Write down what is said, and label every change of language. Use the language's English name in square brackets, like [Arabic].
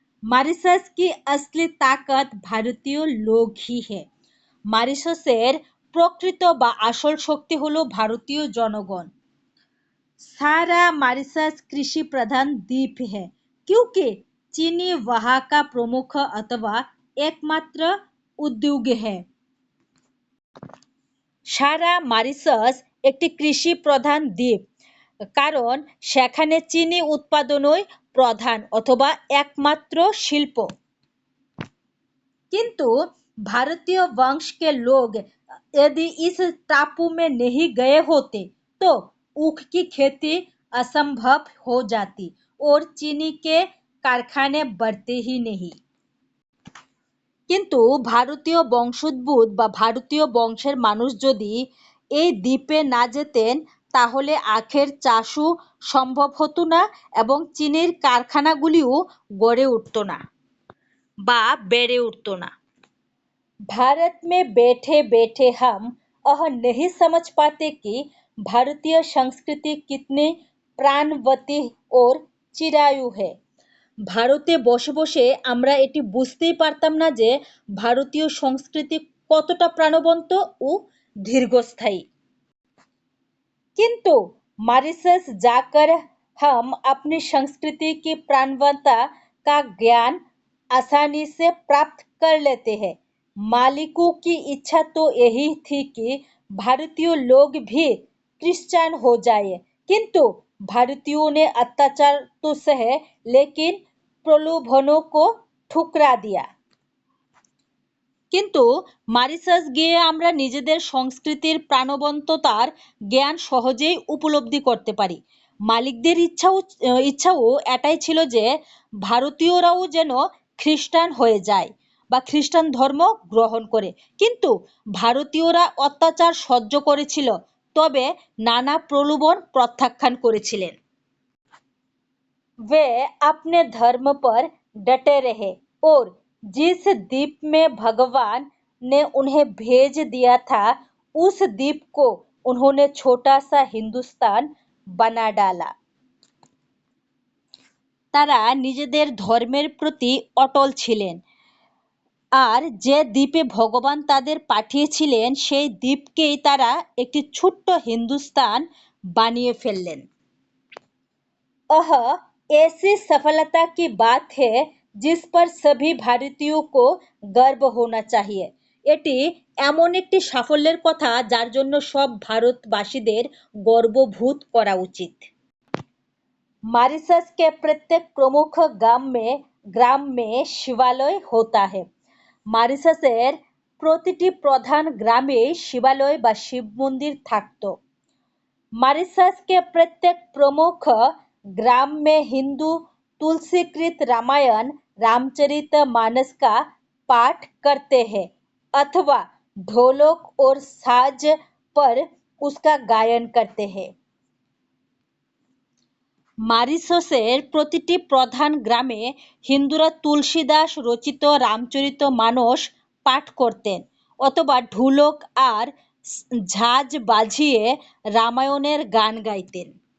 [Hindi] Mauritius की असली ताकत भारतीय लोग ही है। [Bangla] মরিশাসের প্রকৃত বা আসল শক্তি হলো ভারতীয় জনগণ। [Hindi] सारा मॉरिशस कृषि प्रधान द्वीप है क्योंकि चीनी वहाँ का प्रमुख अथवा एकमात्र उद्योग है। [Bangla] সারা মরিশাস একটি কৃষি প্রধান দ্বীপ কারণ সেখানে চিনি উৎপাদনই প্রধান অথবা একমাত্র শিল্প। [Hindi] किंतु भारतीय वंश के लोग यदि इस टापू में नहीं गए होते तो ऊख की खेती असंभव हो जाती और चीनी के कारखाने बढ़ते ही नहीं। [Bangla] কিন্তু ভারতীয় বংশোদ্ভূত বা ভারতীয় বংশের মানুষ যদি এই দ্বীপে না যেতেন তাহলে আখের চাষও সম্ভব হতো না এবং চিনির কারখানাগুলিও গড়ে উঠতো না বা বেড়ে উঠতো না। [Hindi] भारत में बैठे बैठे हम यह नहीं समझ पाते कि भारतीय संस्कृति कितनी प्राणवती और चिरायु है। [Bangla] ভারতে বসে বসে আমরা এটি বুঝতেই পারতাম না যে ভারতীয় সংস্কৃতি কতটা প্রাণবন্ত ও দীর্ঘস্থায়ী। [Hindi] किंतु मॉरिशस जाकर हम अपनी संस्कृति की प्राणवता का ज्ञान आसानी से प्राप्त कर लेते हैं। मालिकों की इच्छा तो यही थी कि भारतीय लोग भी क्रिश्चियन हो जाए, किंतु भारतीयों ने अत्याचार तो सहे लेकिन प्रलोभनों को ठुकरा दिया। [Bangla] কিন্তু মরিশাস গিয়ে আমরা নিজেদের সংস্কৃতির প্রাণবন্ততার জ্ঞান সহজেই উপলব্ধি করতে পারি। মালিকদের ইচ্ছাও এটাই ছিল যে ভারতীয়রাও যেন খ্রিস্টান হয়ে যায় বা খ্রিস্টান ধর্ম গ্রহণ করে, কিন্তু ভারতীয়রা অত্যাচার সহ্য করেছিল তবে নানা প্রলোভন প্রত্যাখ্যান করেছিলেন। [Hindi] वे अपने धर्म पर डटे रहे और जिस द्वीप में भगवान ने उन्हें भेज दिया था उस द्वीप को उन्होंने छोटा सा हिंदुस्तान बना डाला। [Bangla] তারা নিজেদের ধর্মের প্রতি অটল ছিলেন আর যে দ্বীপে ভগবান তাদের পাঠিয়েছিলেন সেই দ্বীপকেই তারা একটি ছোট্ট হিন্দুস্তান বানিয়ে ফেললেন। [Hindi] यह ऐसी सफलता की बात है जिस पर सभी भारतीयों को गर्व होना चाहिए। [Bangla] এটি এমন একটি সাফল্যের কথা যার জন্য সব ভারতবাসীদের গর্ববোধ করা উচিত। [Hindi] मॉरिशस के प्रत्येक प्रमुख ग्राम में शिवालय होता है। [Bangla] মরিশাসের প্রতিটি প্রধান গ্রামে শিবালয় বা শিব মন্দির থাকতো। [Hindi] मॉरिशस के प्रत्येक प्रमुख ग्राम में हिंदू तुलसीकृत रामायण रामचरितमानस का पाठ करते हैं अथवा ढोलक और साज पर उसका गायन करते हैं। [Bangla] মরিশাসের প্রতিটি প্রধান গ্রামে হিন্দুরা তুলসীদাস রচিত রামচরিত মানস পাঠ করতেন অথবা ঢোলক আর ঝাঁঝ বাজিয়ে রামায়ণের গান গাইতেন।